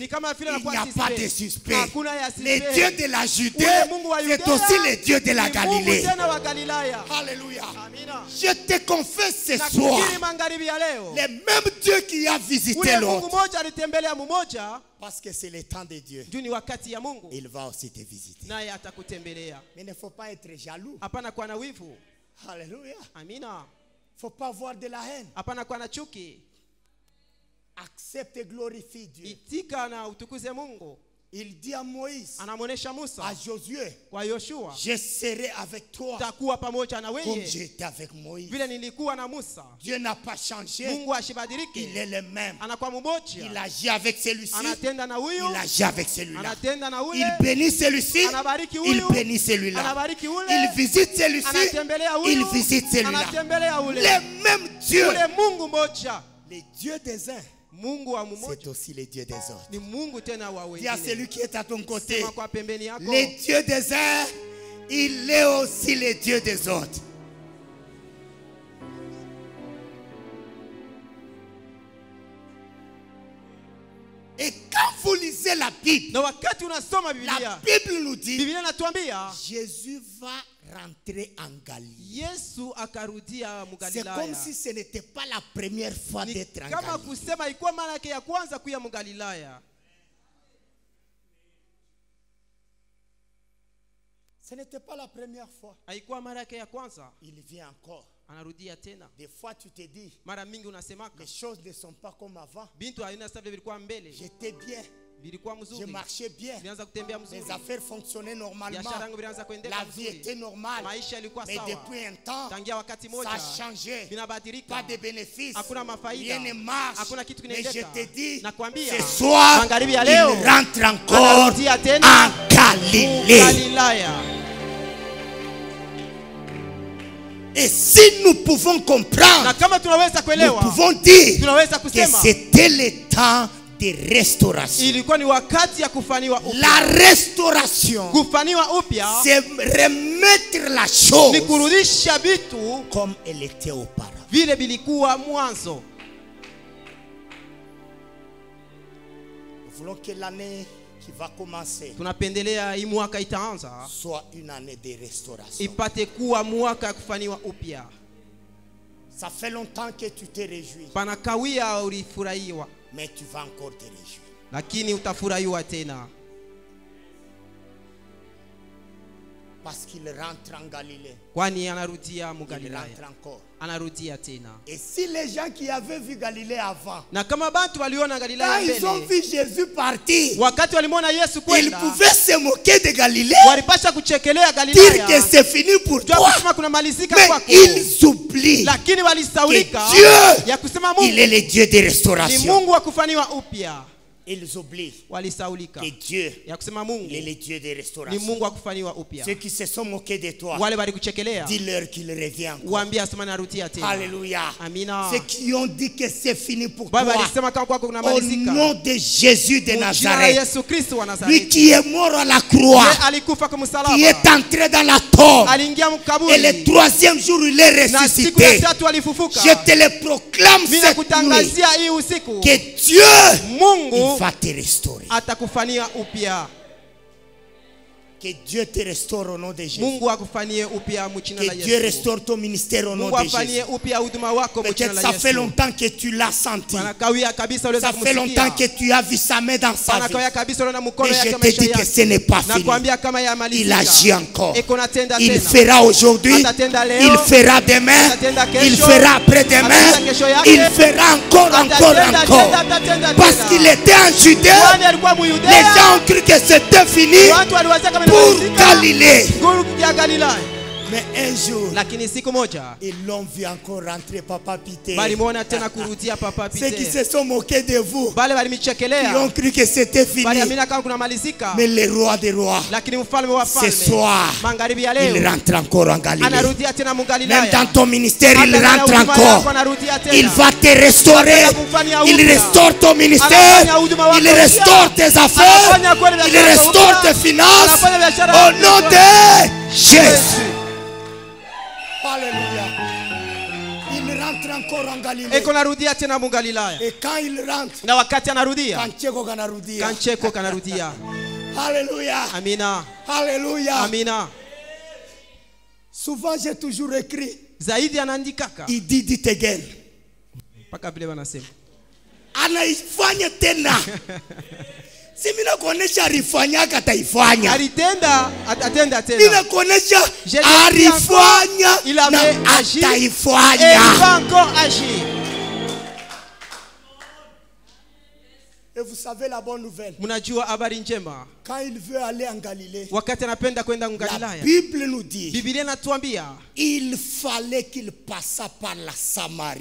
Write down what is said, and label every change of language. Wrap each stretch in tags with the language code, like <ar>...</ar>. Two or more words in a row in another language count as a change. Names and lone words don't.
<sw>Ni kama vile</sw> <fr>Il</fr> <sw>anakuwa</sw> <fr>n'y a pas de suspect. suspect.</fr> <sw>Hakuna ya</sw> <fr>Le suspect. Dieu de la Judée,</fr> <sw>Ule Mungu wa</sw> <fr>c'est</fr> <sw>Yudea,</sw> <fr>aussi le Dieu de la</fr> <sw>ni Mungu</sw> <fr>Galilée.</fr> <sw>tena wa Galilaya.</sw> <fr>Alléluia.</fr> <sw>Amina.</sw> <fr>Je te confesse ce</fr> <sw>Na</sw> <fr>soir,</fr> <sw>kukiri magharibi ya leo.</sw> <fr>le même Dieu qui a visité</fr> <sw>Ule Mungu</sw> <fr>l'autre,</fr> <sw>mmoja alitembelea mmoja,</sw> <fr>parce que c'est le temps de Dieu,</fr> <sw>juu ni wakati ya Mungu.</sw> <fr>il va aussi te visiter.</fr> <sw>Naye atakutembelea.</sw> <fr>Mais il ne faut pas être jaloux.</fr> <sw>Hapana kuwa na wivu.</sw> <fr>Alléluia.</fr> <sw>Amina.</sw> <fr>Il ne faut pas avoir de la haine.</fr> <sw>Hapana kuwa na chuki.</sw> <fr>Accepte et glorifie Dieu.</fr> <sw>Itika na utukuze Mungu.</sw> <fr>Il dit à Moïse,</fr> <sw>Anamuonesha Musa</sw> <fr>à Josué,</fr> <sw>kwa Yoshua,</sw> <fr>je serai avec toi</fr> <sw>takuwa pamoja na</sw> <fr>comme</fr> <sw>wewe</sw> <fr>j'étais avec Moïse.</fr> <sw>vile nilikuwa na Musa.</sw> <fr>Dieu n'a pas changé.</fr> <sw>Mungu</sw> <fr>Il</fr> <sw>ashibadilike.</sw> <fr>est le même.</fr> <sw>Anakuwa mmoja.</sw> <fr>Il agit avec celui-ci.</fr> <sw>Anatenda na huyu,</sw> <fr>Il agit avec celui-là.</fr> <sw>anatenda na ule,</sw> <fr>Il bénit celui-ci.</fr> <sw>anabariki</sw> <fr>Il</fr> <sw>huyu,</sw> <fr>bénit celui-là.</fr> <sw>anabariki ule,</sw> <fr>Il visite celui-ci.</fr> <sw>anatembelea huyu,</sw> <fr>Il visite celui-là.</fr> <sw>anatembelea ule.</sw> <fr>Le même Dieu.</fr> <sw>Ule Mungu mmoja,</sw> <fr>Le Dieu des uns,</fr> <sw>Mungu wa</sw> <fr>c'est</fr> <sw>mmoja</sw> <fr>aussi le Dieu des autres.</fr> <sw>ni Mungu tena wa</sw> <fr>Dis à</fr> <sw>wengine.</sw> <fr>celui qui est à ton côté,</fr> <sw>Sema kwa pembeni yako,</sw> <fr>le Dieu des uns, il est aussi le Dieu des autres. Et quand vous lisez la Bible,</fr> <sw>na wakati unasoma</sw> <fr>la</fr> <sw>Biblia,</sw> <fr>Bible nous dit,</fr> <sw>Biblia inatuambia</sw> <fr>Jésus va rentrer en Galilée.</fr> <sw>Yesu akarudia</sw> <fr>C'est comme</fr> <sw>Mgalilaya.</sw> <fr>si ce n'était pas la première fois</fr> <sw>Ni</sw> <fr>d'être en</fr> <sw>kama</sw> <fr>Galilée.</fr> <sw>kusema ilikuwa mara yake ya kwanza kuya Mgalilaya.</sw> <fr>Ce n'était pas la première fois.</fr> <sw>Haikuwa mara yake ya kwanza,</sw> <fr>Il vient encore.</fr> <sw>anarudia tena.</sw> <fr>Des fois, tu te dis,</fr> <sw>Mara mingi unasemaka</sw> <fr>les choses ne sont pas comme avant.</fr> <sw>bintu haina sasa vile vilikuwa mbele,</sw> <fr>J'étais bien,</fr> <sw>vilikuwa</sw> <fr>je</fr> <sw>mzuri,</sw> <fr>marchais bien,</fr> <sw>vilianza kutembea mzuri,</sw> <fr>mes affaires fonctionnaient normalement,</fr> <sw>biashara yangu vilianza kuendeka</sw> <fr>la vie était</fr> <sw>mzuri,</sw> <fr>normale.</fr> <sw>maisha ilikuwa</sw> <fr>Mais</fr> <sw>sawa.</sw> <fr>depuis un temps,</fr> <sw>Tangia wakati</sw> <fr>ça</fr> <sw>moja</sw> <fr>a changé.</fr> <sw>vinabadilika,</sw> <fr>Pas de bénéfices,</fr> <sw>hakuna mafaida,</sw> <fr>rien ne marche.</fr> <sw>hakuna kitu</sw> <fr>Mais je</fr> <sw>kinaendeka.</sw> <fr>te dis,</fr> <sw>Nakwambia</sw> <fr>ce soir,</fr> <sw>magharibi ya</sw> <fr>il</fr> <sw>leo</sw> <fr>rentre encore</fr> <sw>anarudia tena</sw> <fr>en Galilée.</fr> <sw>Galilaya.</sw> <fr>Et si nous pouvons</fr> <sw>Na</sw> <fr>comprendre,</fr> <sw>kama tunaweza</sw> <fr>nous</fr> <sw>kuelewa,</sw> <fr>pouvons dire</fr> <sw>tunaweza</sw> <fr>que</fr> <sw>kusema</sw> <fr>c'était le temps de restauration.</fr> <sw>ilikuwa ni wakati ya kufaniwa upya.</sw> <fr>La restauration,</fr> <sw>Kufaniwa upya</sw> <fr>c'est remettre la</fr> <sw>ni</sw> <fr>chose</fr> <sw>kurudisha vitu</sw> <fr>comme elle était auparavant.</fr> <sw>vile vilikuwa mwanzo.</sw> <fr>Nous voulons que l'année qui va commencer</fr> <sw>Tunapendelea hii mwaka itaanza</sw> <fr>soit une année de restauration.</fr> <sw>ipate kuwa mwaka ya kufaniwa upya.</sw> <fr>Ça fait longtemps que tu t'es réjoui,</fr> <sw>Panakawia ulifurahiwa,</sw> <fr>mais tu vas encore te réjouir.</fr> <sw>lakini utafurahiwa tena,</sw> <fr>Parce qu'il rentre en Galilée.</fr> <sw>kwani anarudia</sw> <fr>Il</fr> <sw>Mgalilaya,</sw> <fr>rentre encore.</fr> <sw>anarudia tena.</sw> <fr>Et si les gens qui avaient vu Galilée avant,</fr> <sw>Na kama bantu waliona</sw> <fr>quand</fr> <sw>Galilaya</sw> <fr>ils ont</fr> <sw>mbele,</sw> <fr>vu Jésus partir,</fr> <sw>wakati walimwona Yesu</sw> <fr>ils</fr> <sw>kwenda,</sw> <fr>pouvaient se moquer de Galilée,</fr> <sw>walipasha kuchekelea</sw> <fr>dire que</fr> <sw>Galilaya,</sw> <fr>c'est fini pour</fr> <sw>jua</sw> <fr>toi.</fr> <sw>kusema kunamalizika</sw> <fr>Mais</fr> <sw>kwako,</sw> <fr>ils oublient</fr> <sw>lakini walisaulika</sw> <fr>que Dieu,</fr> <sw>ya kusema</sw> <fr>il</fr> <sw>Mungu</sw> <fr>est le Dieu de</fr> <sw>ni</sw> <fr>restauration.</fr> <sw>Mungu wa kufaniwa upya.</sw> <fr>Ils oublient</fr> <sw>Walisaulika</sw> <fr>que Dieu,</fr> <sw>ya kusema Mungu</sw> <fr>il est le Dieu de</fr> <sw>ni</sw> <fr>restauration.</fr> <sw>Mungu wa kufaniwa upya.</sw> <fr>Ceux qui se sont moqués de toi,</fr> <sw>Wale walikuchekelea,</sw> <fr>dis-leur qu'il revient encore.</fr> <sw>waambie asema narudia tena.</sw> <fr>Alléluia.</fr> <sw>Amina.</sw> <fr>Ceux qui ont dit que c'est fini pour</fr> <sw>Baba</sw> <fr>toi,</fr> <sw>alisema kama kwako</sw> <fr>au</fr> <sw>kunamalizika,</sw> <fr>nom de Jésus de</fr> <sw>Mu jina la</sw> <fr>Nazareth,</fr> <sw>Yesu Kristo wa</sw> <fr>lui</fr> <sw>Nazareti,</sw> <fr>qui est mort à la croix,</fr> <sw>yeye alikufa kwa</sw> <fr>qui</fr> <sw>msalaba,</sw> <fr>est entré dans la tombe,</fr> <sw>aliingia</sw> <fr>et le</fr> <sw>mkaburi,</sw> <fr>troisième jour il est</fr> <sw>na siku ya</sw> <fr>ressuscité.</fr> <sw>tatu alifufuka.</sw> <fr>Je te le proclame</fr> <sw>Mimi</sw> <fr>cette nuit</fr> <sw>nakutangazia hii usiku,</sw> <fr>que Dieu,</fr> <sw>Mungu</sw> <fr>il va te restaurer.</fr> <sw>atakufania upya.</sw> <fr>Que Dieu te restaure au nom de Jésus.</fr> <sw>Mungu akufanyie upya mchina la</sw> <fr>Que Dieu</fr> <sw>Yesu.</sw> <fr>restaure ton ministère au nom</fr> <sw>Mungu</sw> <fr>de Jésus.</fr> <sw>afanyie upya huduma wako mchina</sw> <fr>Peut-être</fr> <sw>la</sw> <fr>ça</fr> <sw>Yesu.</sw> <fr>fait longtemps que tu l'as senti.</fr> <sw>Panakawia kabisa uliweza</sw> <fr>Ça fait longtemps que</fr> <sw>kumsikia.</sw> <fr>tu as vu sa main dans sa vie.</fr> <sw>Panakawia kabisa uliona mkono</sw> <fr>Mais je</fr> <sw>yake</sw> <fr>te</fr> <sw>maisha</sw> <fr>dis que</fr> <sw>yake.</sw> <fr>ce n'est pas fini.</fr> <sw>Nakwambia kama</sw> <fr>Il</fr> <sw>yamalizika.</sw> <fr>agit encore.</fr> <sw>Eko natenda</sw> <fr>Il</fr> <sw>tena.</sw> <fr>fera aujourd'hui.</fr> <sw>Atatenda leo.</sw> <fr>Il fera demain.</fr> <sw>Atatenda kesho.</sw> <fr>Il fera après-demain.</fr> <sw>Atatenda kesho yake.</sw> <fr>Il fera encore.</fr> <sw>Atatenda</sw> <fr>Parce</fr> <sw>tena.</sw> <fr>qu'il était en Judée.</fr> <sw>Kwani alikuwa Muyudea.</sw> <fr>Les gens ont cru que c'était fini</fr> <sw>Watu waliwazia kama</sw> <fr>pour</fr> <sw>imemalizika.</sw> <fr>Galilée.</fr> <sw>Guru ya Galilaya.</sw> <fr>Mais un jour,</fr> <sw>Lakini siku moja</sw> <fr>ils l'ont vu encore rentrer, Papa Peter.</fr> <sw>balimuona tena kurudia Papa</sw> <fr>Ceux qui</fr> <sw>Peter.</sw> <fr>se sont moqués de vous,</fr> <sw>Bale</sw> <fr>ils</fr> <sw>balimichekelea.</sw> <fr>ont cru que c'était fini.</fr> <sw>Baliamina kama kunamalizika.</sw> <fr>Mais le roi des rois,</fr> <sw>Lakini mfalme wa</sw> <fr>ce</fr> <sw>falme</sw> <fr>soir,</fr> <sw>magharibi ya</sw> <fr>il</fr> <sw>leo</sw> <fr>rentre encore en Galilée.</fr> <sw>anarudia tena</sw> <fr>Même</fr> <sw>Mugalilaya.</sw> <fr>dans ton ministère, il</fr> <sw>Hata ndani ya</sw> <fr>rentre</fr> <sw>huduma</sw> <fr>encore.</fr> <sw>yako anarudia tena.</sw> <fr>Il va te restaurer. Il restaure ton ministère. Il restaure tes affaires. Il restaure tes finances. Au nom de Jésus. Alléluia. Il rentre encore en Galilée.</fr> <sw>Eko narudia tena Mugalilaya.</sw> <fr>Et quand il rentre,</fr> <sw>Na wakati anarudia, kancheko kanarudia. kancheko kanarudia.</sw> <fr>Alléluia.</fr> <sw>Amina.</sw> <fr>Alléluia.</fr> <sw>Amina.</sw> <fr>Souvent j'ai toujours écrit.</fr> <sw>Zaidi anaandikaka.</sw> <fr>Il dit</fr> <en>it again.</en> <sw>Paka vile wanasema. Anaifanya tena. Si mimi nakuonesha alifanyaka ataifanya. Alitenda, atenda Mimi tena. nakuonesha</sw> <fr>Je</fr> <sw>alifanya</sw> <fr>il avait</fr> <sw>na</sw> <fr>agi et il</fr> <sw>ataifanya.</sw> <fr>va encore agir. Et vous savez la bonne nouvelle.</fr> <sw>Mnajua habari njema.</sw> <fr>Quand il veut aller en Galilée,</fr> <sw>Wakati anapenda kwenda</sw> <fr>la</fr> <sw>Galilaya.</sw> <fr>Bible nous dit</fr> <sw>Biblia inatuambia</sw> <fr>il fallait qu'il passât par la Samarie.</fr>